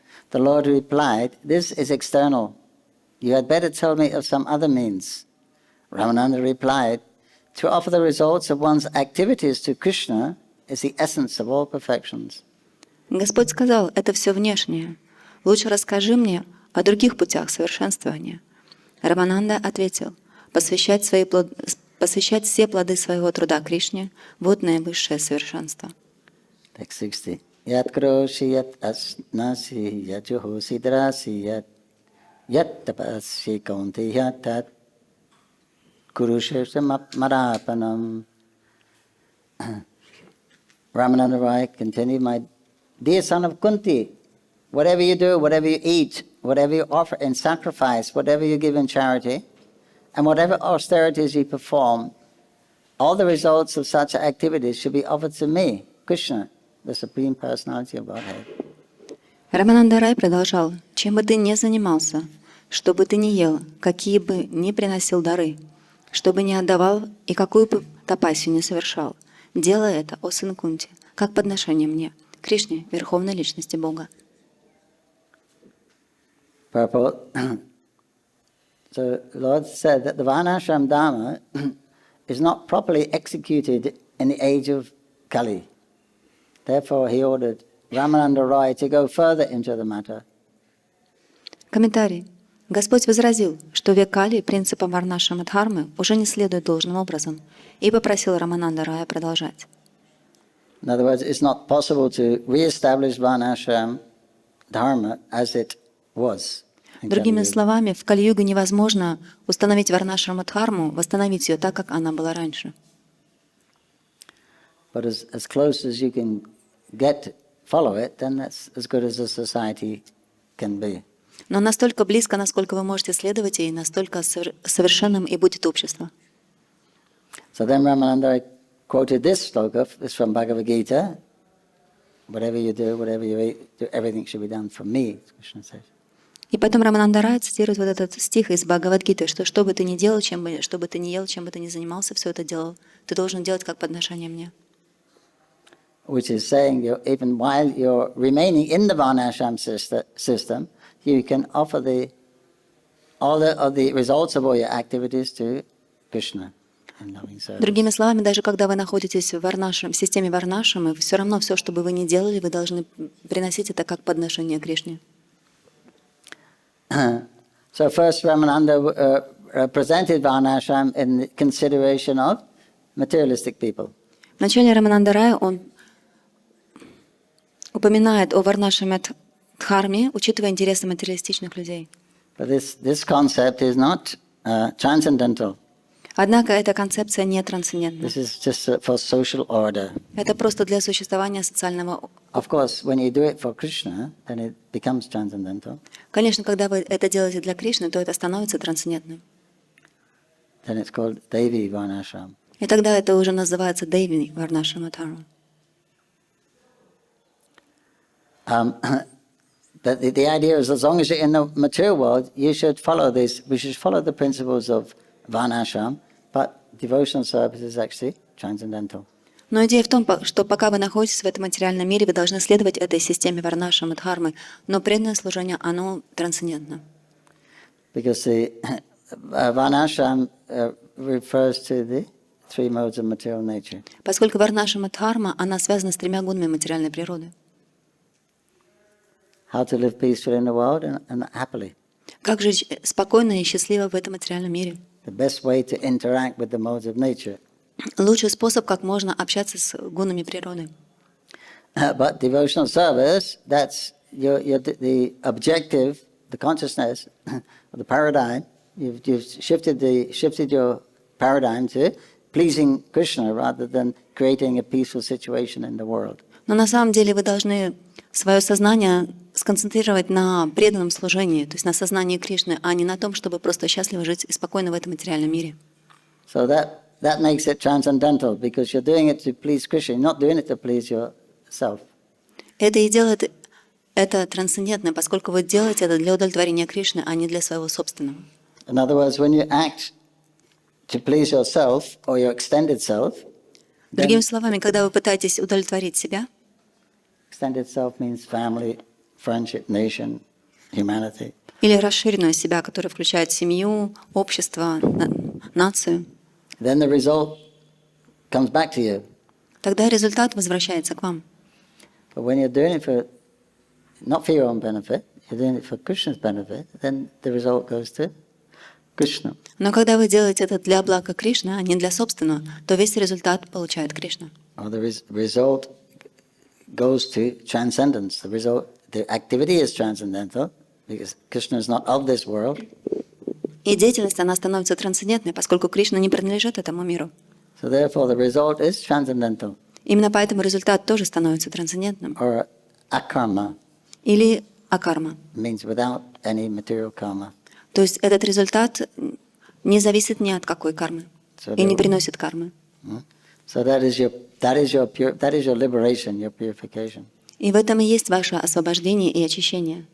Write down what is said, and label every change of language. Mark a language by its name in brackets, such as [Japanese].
[English] The Lord replied, "This is external. You had better tell me of some other means." Ramananda replied, "To offer the results of one's activities to Krishna is the essence of all perfections." [Russian] Господь сказал, это все внешнее. Лучше расскажи мне о других путях совершенствования. Рамананда ответил, посвящать все плоды своего труда Кришне — вот наивысшее совершенство. [English] Text 60. [Sanskrit] Yat kroshi yat asnasi yat juhosi drasi yat tapasi kaunti yat tat kurushesha marapanam. [English] Ramananda Rai continued, "My dear son of Kunti, whatever you do, whatever you eat, whatever you offer in sacrifice, whatever you give in charity, and whatever austerities you perform, all the results of such activities should be offered to me, Krishna, the Supreme Personality of Godhead." [Russian] Рамананда Рай продолжал, чем бы ты ни занимался, что бы ты ни ел, какие бы ни приносил дары, что бы ни отдавал и какую бы тапасию ни совершал, делай это, о сын Кунти, как подношение мне, Кришне, Верховной Личности Бога. [English] Purport. So Lord said that the Varnashram Dharma is not properly executed in the age of Kali. Therefore he ordered Ramananda Roy to go further into the matter. [Russian] Комментарий. Господь возразил, что в век Кали принципам Варнашрама Дхармы уже не следует должным образом, и попросил Рамананда Рая продолжать. [English] In other words, it's not possible to re-establish Varnashram Dharma as it was. [Russian] Другими словами, в Кали-юге невозможно установить Варнашрама Дхарму, восстановить ее так, как она была раньше. [English] But as close as you can follow it, then that's as good as a society can be. [Russian] Но настолько близко, насколько вы можете следовать ей, настолько совершенным и будет общество. [English] So then Ramananda quoted this sloka, it's from Bhagavad Gita. Whatever you do, whatever you eat, everything should be done for me, Krishna says. [Russian] И потом Рамананда Рай цитирует вот этот стих из Бхагавад-гиты, что бы ты ни делал, что бы ты ни ел, чем бы ты ни занимался, все это делал, ты должен делать как подношение мне. [English] Which is saying, even while you're remaining in the Varnashram system, you can offer all of the results of all your activities to Krishna in loving service. [Russian] Другими словами, даже когда вы находитесь в системе Варнашрамы, все равно все, что бы вы ни делали, вы должны приносить это как подношение Кришне. [English] So first Ramananda presented Varnashram in consideration of materialistic people. [Russian] В начале Рамананда Рая он упоминает о Варнашраме Дхарме, учитывая интересы материалистичных людей. [English] But this concept is not transcendental. [Russian] Однако эта концепция не трансцендентна. [English] This is just for social order. [Russian] Это просто для существования социального. [English] Of course, when you do it for Krishna, then it becomes transcendental. [Russian] Конечно, когда вы это делаете для Кришны, то это становится трансцендентным. [English] Then it's called Devi Varnashram. [Russian] И тогда это уже называется Деви Варнашрама Дхарма. [English] But the idea is, as long as you're in the material world, you should follow this. We should follow the principles of Varnashram, but devotional service is actually transcendental. [Russian] Но идея в том, что пока вы находитесь в этом материальном мире, вы должны следовать этой системе Варнашрама Дхармы, но преданное служение, оно трансцендентно. [English] Because the Varnashram refers to the three modes of material nature. [Russian] Поскольку Варнашрама Дхарма, она связана с тремя гунами материальной природы. [English] How to live peacefully in the world and happily. [Russian] Как жить спокойно и счастливо в этом материальном мире? [English] The best way to interact with the modes of nature. [Russian] Лучший способ, как можно общаться с гунами природы. [English] But devotional service, that's the objective, the consciousness, the paradigm. You've shifted your paradigm to pleasing Krishna rather than creating a peaceful situation in the world. [Russian] Но на самом деле вы должны свое сознание сконцентрировать на преданном служении, то есть на сознании Кришны, а не на том, чтобы просто счастливо жить и спокойно в этом материальном мире. [English] So that makes it transcendental because you're doing it to please Krishna, you're not doing it to please self. [Russian] Это и делает это трансцендентное, поскольку вы делаете это для удовлетворения Кришны, а не для своего собственного. [English] In other words, when you act to please yourself or your extended self, [Russian] Другими словами, когда вы пытаетесь удовлетворить себя, [English] extended self means family, friendship, nation, humanity. [Russian] или расширенную себя, которая включает семью, общество, нацию, [English] Then the result comes back to you. [Russian] тогда результат возвращается к вам. [English] But when you're doing it for, not for your own benefit, you're doing it for Krishna's benefit, then the result goes to Krishna. [Russian] Но когда вы делаете это для блага Кришны, а не для собственного, то весь результат получает Кришна. [English] Or the result goes to transcendence. The activity is transcendental because Krishna is not of this world. [Russian] И деятельность, она становится трансцендентной, поскольку Кришна не принадлежит этому миру. [English] So therefore the result is transcendental. [Russian] Именно поэтому результат тоже становится трансцендентным. [English] Or akarma [Russian] Или акарма. [English] means without any material karma. [Russian] То есть этот результат не зависит ни от какой кармы и не приносит кармы. [English] So that is your liberation, your purification. [Russian] И в этом и есть ваше освобождение и очищение,